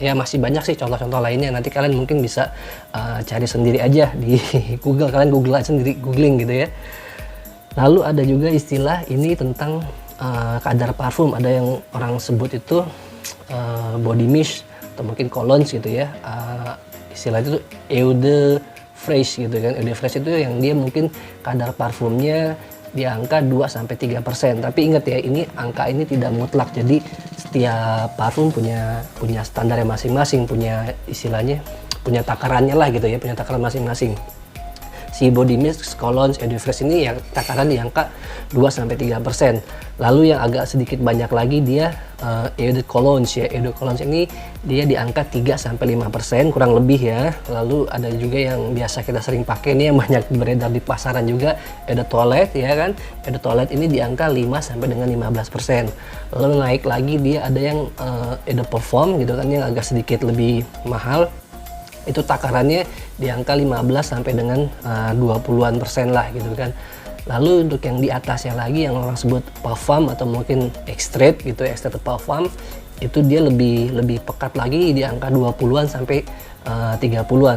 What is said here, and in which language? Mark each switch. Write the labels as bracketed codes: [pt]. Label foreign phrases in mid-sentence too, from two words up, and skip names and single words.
[id] Ya masih banyak sih contoh-contoh lainnya, nanti kalian mungkin bisa cari sendiri aja di Google, kalian Google aja sendiri, googling gitu ya. Lalu ada juga istilah ini tentang kadar parfum. Ada yang orang sebut itu [en] body mist [id] atau mungkin cologne gitu ya. Istilah itu [fr] eau de fraîche [id] gitu kan. [fr] Eau de fraîche [id] itu yang dia mungkin kadar parfumnya di angka 2-3%. Tapi ingat ya, ini angka ini tidak mutlak. Jadi setiap parfum punya standarnya masing-masing, punya istilahnya, punya takarannya lah gitu ya, punya takaran masing-masing. Si [en] body mist, [id] cologne, [fr] eau de fraîche [id] ini yang takaran di angka 2-3%. Lalu yang agak sedikit banyak lagi dia [fr] eau de cologne [id] ya. [fr] Eau de cologne [id] ini dia di angka 3-5% kurang lebih ya. Lalu ada juga yang biasa kita sering pakai, ini yang banyak beredar di pasaran juga, [fr] eau de toilette [id] ya kan. [fr] Eau de toilette [id] ini di angka 5-15%. Lalu naik lagi dia ada yang [fr] eau de parfum [id] gitu kan, yang agak sedikit lebih mahal. Itu takarannya di angka 15 dengan 20% lah gitu kan. Lalu untuk yang di atasnya lagi yang orang sebut parfum atau mungkin extract gitu, extract parfum, itu dia lebih pekat lagi di angka 20-an sampai 30-an.